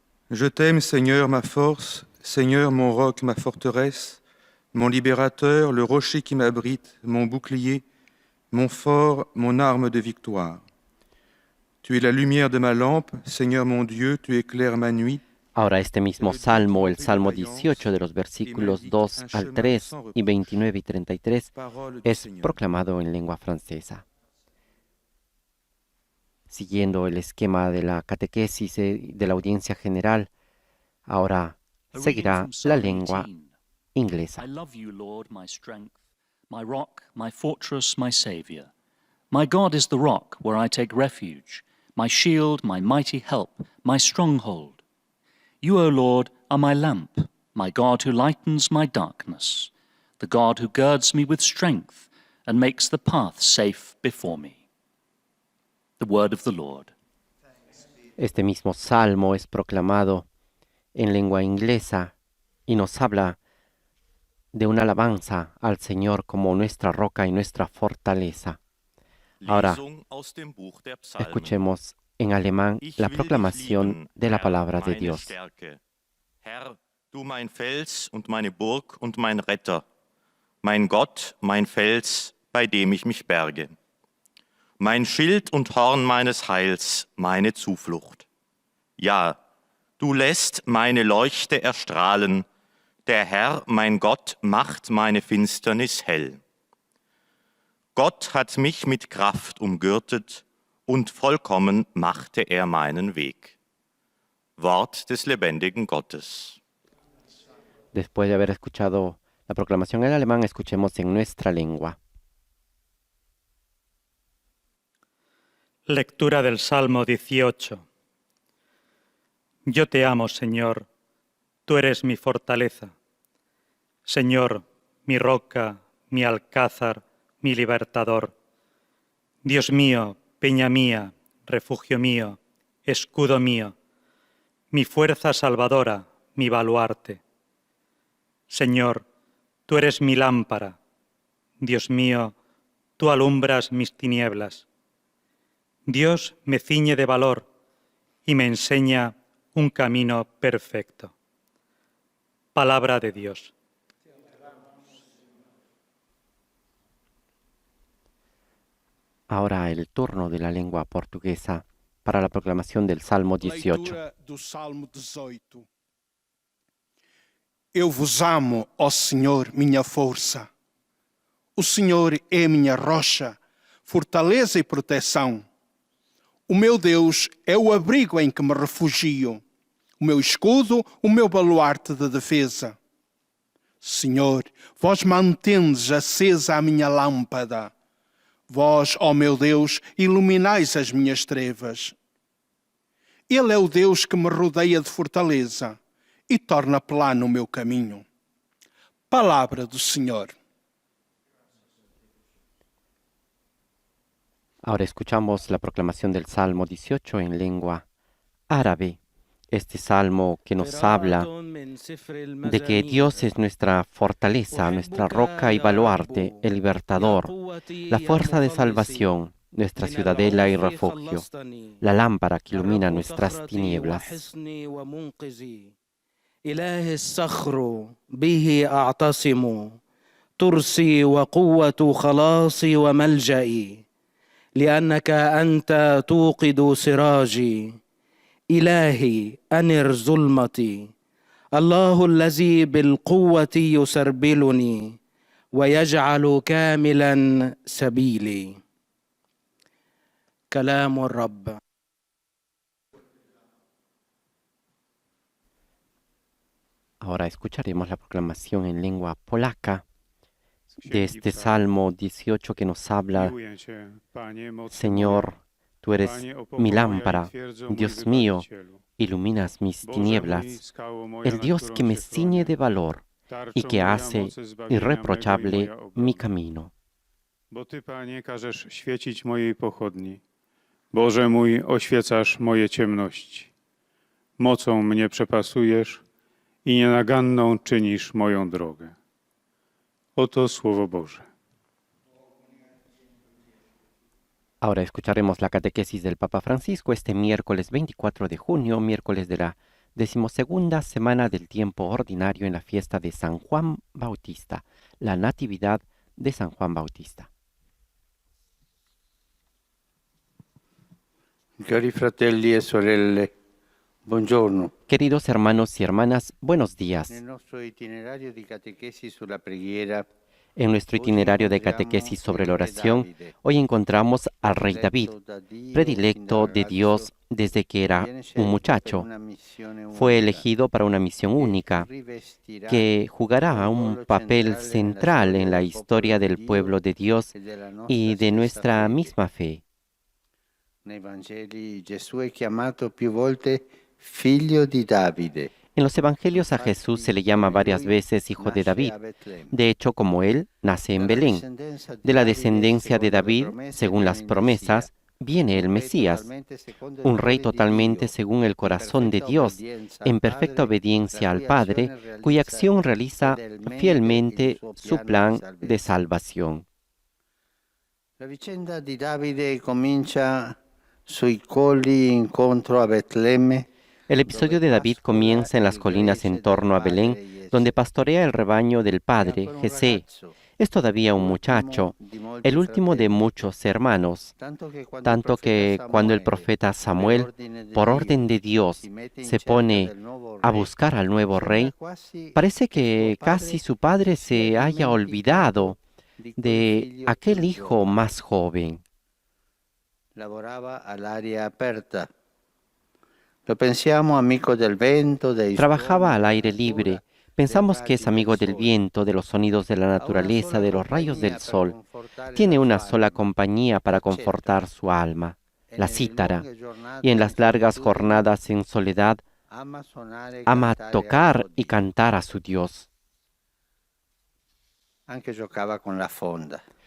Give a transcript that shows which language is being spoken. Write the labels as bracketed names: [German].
[French] Je t'aime, Seigneur, ma force, Seigneur, mon roc, ma forteresse, mon libérateur, le rocher qui m'abrite, mon bouclier, mon fort, mon arme de victoire. Tu es la lumière de ma lampe, Seigneur mon Dieu, tu éclaires ma nuit. [Spanish] Ahora este mismo salmo, el Salmo 18 de los versículos 2 al 3 y 29 y 33, es proclamado en lengua francesa. Siguiendo el esquema de la catequesis de la audiencia general, ahora seguirá la lengua inglesa. [English] I love you, Lord, my strength, my rock, my fortress, my Saviour. My God is the rock where I take refuge, my shield, my mighty help, my stronghold. You, O Lord, are my lamp, my God who lightens my darkness, the God who girds me with strength and makes the path safe before me. The word of the Lord. [Spanish] Este mismo salmo es proclamado en lengua inglesa y nos habla de una alabanza al Señor como nuestra roca y nuestra fortaleza. Ahora, escuchemos en alemán la proclamación de la palabra de Dios. [German] Herr, du mein Fels und meine Burg und mein Retter, mein Gott, mein Fels, bei dem ich mich berge, mein Schild und Horn meines Heils, meine Zuflucht. Ja, du lässt meine Leuchte erstrahlen, der Herr, mein Gott, macht meine Finsternis hell. Gott hat mich mit Kraft umgürtet und vollkommen machte er meinen Weg. Wort des lebendigen Gottes. [Spanish] Después de haber escuchado la proclamación en alemán, escuchemos en nuestra lengua. Lectura del Salmo 18. Yo te amo, Señor, tú eres mi fortaleza. Señor, mi roca, mi alcázar, mi libertador. Dios mío, peña mía, refugio mío, escudo mío, mi fuerza salvadora, mi baluarte. Señor, tú eres mi lámpara. Dios mío, tú alumbras mis tinieblas. Dios me ciñe de valor y me enseña un camino perfecto. Palabra de Dios. Ahora el turno de la lengua portuguesa para la proclamación del Salmo 18. [Portuguese] Leitura do Salmo 18. Eu vos amo, ó Senhor, minha força. O Senhor é minha rocha, fortaleza e proteção. O meu Deus é o abrigo em que me refugio, o meu escudo, o meu baluarte de defesa. Senhor, vós mantendes acesa a minha lâmpada. Vós, ó meu Deus, iluminais as minhas trevas. Ele é o Deus que me rodeia de fortaleza e torna plano o meu caminho. Palavra do Senhor. [Spanish] Ahora escuchamos la proclamación del Salmo 18 en lengua árabe. Este salmo que nos habla de que Dios es nuestra fortaleza, nuestra roca y baluarte, el libertador, la fuerza de salvación, nuestra ciudadela y refugio, la lámpara que ilumina nuestras tinieblas. [Arabic] إله الصخر به أعتصم ترسي وقوة خلاصي وملجئي لأنك أنت توقد سراجي إلهي أنر ظلمتي الله الذي بالقوة يسربلني ويجعل كاملا سبيلي. كلام الرب. [Spanish] Ahora escucharemos la proclamación en lengua polaca de este Salmo 18 que nos habla: Señor, tú eres mi lámpara, Dios mío, iluminas mis tinieblas, el Dios que me ciñe de valor y que hace irreprochable mi camino. [Polish] Bo Ty, Panie, każesz świecić mojej pochodni. Boże mój, oświecasz moje ciemności. Mocą mnie przepasujesz i nienaganną czynisz moją drogę. Oto Słowo Boże. [Spanish] Ahora escucharemos la catequesis del Papa Francisco este miércoles 24 de junio, miércoles de la 12ª semana del tiempo ordinario en la fiesta de San Juan Bautista, la Natividad de San Juan Bautista. [Italian] Cari fratelli e sorelle, buongiorno. [Spanish] Queridos hermanos y hermanas, buenos días. [Italian] Nel nostro itinerario di catechesi sulla preghiera, [Spanish] En nuestro itinerario de catequesis sobre la oración, hoy encontramos al rey David, predilecto de Dios desde que era un muchacho. Fue elegido para una misión única, que jugará un papel central en la historia del pueblo de Dios y de nuestra misma fe. [Italian] Nei Vangeli Gesù è chiamato più volte figlio di Davide. [Spanish] En los evangelios a Jesús se le llama varias veces hijo de David. De hecho, como él, nace en Belén. De la descendencia de David, según las promesas, viene el Mesías, un rey totalmente según el corazón de Dios, en perfecta obediencia al Padre, cuya acción realiza fielmente su plan de salvación. [Italian] La vicenda di Davide comincia sui colli incontro a Betlemme. [Spanish] El episodio de David comienza en las colinas en torno a Belén, donde pastorea el rebaño del padre, Jesé. Es todavía un muchacho, el último de muchos hermanos, tanto que cuando el profeta Samuel, por orden de Dios, se pone a buscar al nuevo rey, parece que casi su padre se haya olvidado de aquel hijo más joven. [Italian] Lavorava all'aria aperta. Lo pensiamo amico del vento, dei [Spanish] Trabajaba al aire libre. Pensamos que es amigo del viento, de los sonidos de la naturaleza, de los rayos del sol. Tiene una sola compañía para confortar su alma, la cítara. Y en las largas jornadas en soledad, ama tocar y cantar a su Dios. [Italian] Anche giocava con la fonda.